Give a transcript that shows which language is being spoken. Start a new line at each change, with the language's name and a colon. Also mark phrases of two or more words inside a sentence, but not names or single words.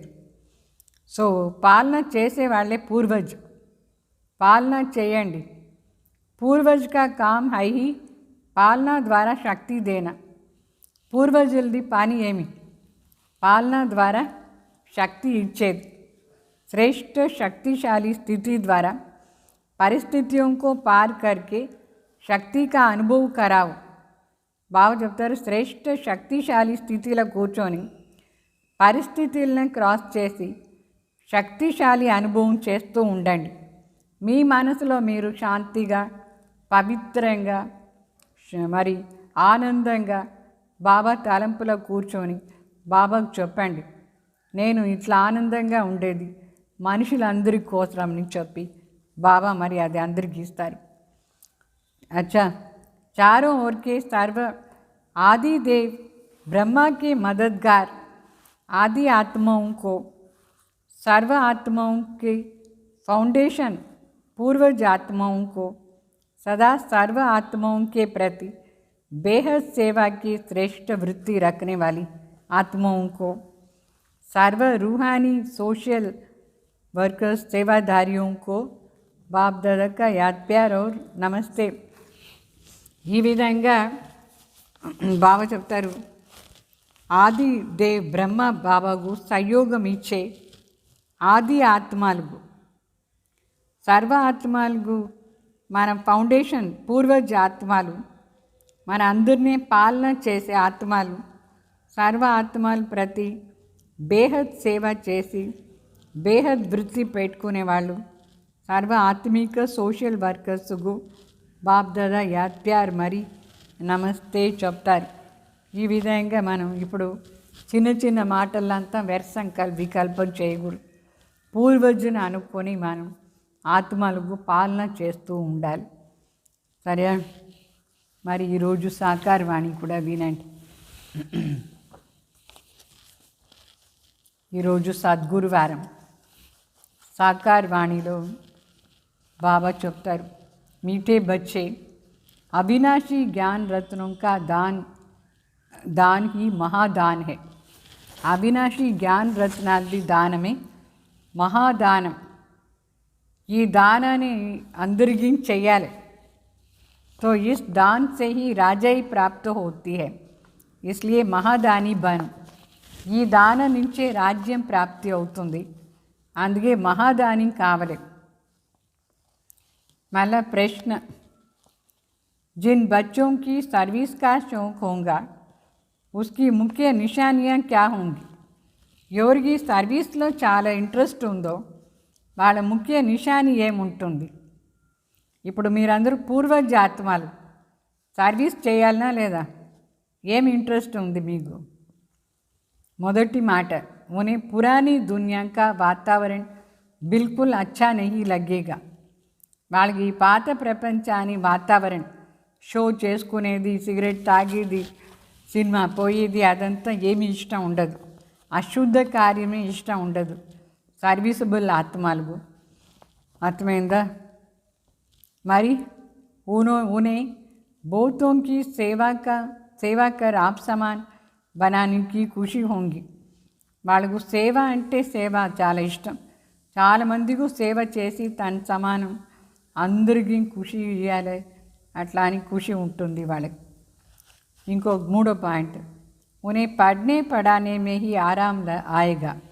Telugu: సో పాలన చేసేవాళ్ళే పూర్వజ్. పాలన చేయండి.
Hindi: पूर्वज का काम है ही पालन द्वारा शक्ति देना.
Telugu: పూర్వజులది పని ఏమి? పాలన ద్వారా శక్తి ఇచ్చేది.
Hindi: श्रेष्ठ शक्तिशाली स्थिति द्वारा परिस्थितियों को पार करके शक्ति का अनुभव कराओ.
Telugu: బాగా చెప్తారు. శ్రేష్ఠ శక్తిశాలి స్థితిలో కూర్చొని పరిస్థితులను క్రాస్ చేసి శక్తిశాలి అనుభవం చేస్తూ ఉండండి. మీ మనసులో మీరు శాంతిగా, పవిత్రంగా, మరి ఆనందంగా బాబా తలంపులో కూర్చొని బాబాకు చెప్పండి, నేను ఇట్లా ఆనందంగా ఉండేది మనుషులందరి కోసమని చెప్పి బాబా మరి అది అందరికీ ఇస్తారు.
Hindi: अच्छा, चारों ओर के सर्व आदि देव ब्रह्मा के मददगार आदि आत्माओं को, सर्व आत्माओं के फाउंडेशन पूर्वज आत्माओं को, सदा सर्व आत्माओं के प्रति बेहद सेवा की श्रेष्ठ वृत्ति रखने वाली आत्माओं को, सर्व रूहानी
English: social workers
Hindi: सेवाधारियों को बाप दादा का याद प्यार और नमस्ते.
Telugu: ఈ విధంగా బాబా చెప్తారు, ఆది దేవ్ బ్రహ్మ బాబాకు సహయోగం ఇచ్చే ఆది ఆత్మలకు, సర్వ ఆత్మలకు మన ఫౌండేషన్ పూర్వజ ఆత్మలు, మన అందరినీ పాలన చేసే ఆత్మలు, సర్వ ఆత్మలు ప్రతి బేహద్ సేవ చేసి బేహద్ వృత్తి పెట్టుకునే వాళ్ళు, సర్వ ఆత్మిక సోషల్ వర్కర్స్కు బాప్ దాదా
Hindi: याद प्यार
Telugu: మరి నమస్తే చెప్తారు. ఈ విధంగా మనం ఇప్పుడు చిన్న చిన్న మాటలంతా వ్యర్థం వికల్పం చేయకూడదు. పూర్వజుని అనుకొని మనం ఆత్మలకు పాలన చేస్తూ ఉండాలి. సరే, మరి ఈరోజు సాకార వాణి కూడా వినండి. ఈరోజు సద్గురువారం. సాకార వాణిలో బాబా చెప్తారు,
Hindi: मीठे बच्चे, अविनाशी ज्ञान रत्नों का दान ही महादान है. अविनाशी ज्ञान रत्नादि दान में महादाనం.
Telugu: ఈ దానాన్ని అందరికీ చెయ్యాలి.
Hindi: तो इस दान से ही राजाई प्राप्त होती है, इसलिए महादानी बन.
Telugu: ఈ దానం నుంచే రాజ్యం ప్రాప్తి అవుతుంది, అందుకే మహాదాని కావాలి.
Hindi: मल्ला प्रश्न, जिन बच्चों की सर्विस का शौक होगा उसकी मुख्य निशानियाँ क्या होंगी?
Telugu: ఎవరికి సర్వీస్లో చాలా ఇంట్రెస్ట్ ఉందో వాళ్ళ ముఖ్య నిశాని ఏముంటుంది? ఇప్పుడు మీరందరూ పూర్వజ ఆత్మలు, సర్వీస్ చేయాలనా లేదా? ఏం ఇంట్రెస్ట్ ఉంది మీకు? మొదటి మాట,
Hindi: उन्हें पुरानी दुनिया का वातावरण बिल्कुल अच्छा नहीं लगेगा.
Telugu: వాళ్ళకి ఈ పాత ప్రపంచాన్ని వాతావరణం, షో చేసుకునేది, సిగరెట్ తాగేది, సినిమా పోయేది, అదంతా ఏమీ ఇష్టం ఉండదు. అశుద్ధ కార్యమే ఇష్టం ఉండదు. సర్వీసబుల్ ఆత్మలకు అర్థమైందా?
Hindi: మరి उन्हें बहुतों की सेवा कर आप समान बनाने की खुशी होंगी.
Telugu: వాళ్ళకు సేవ అంటే సేవ చాలా ఇష్టం. చాలామందికి సేవ చేసి తన సమానం అందరికీ ఖుషి ఇవ్వాలి, అట్లా అని ఖుషి ఉంటుంది వాళ్ళకి. ఇంకో మూడో పాయింట్,
Hindi: उन्हें पढ़ने पढ़ाने में ही आराम आएगा.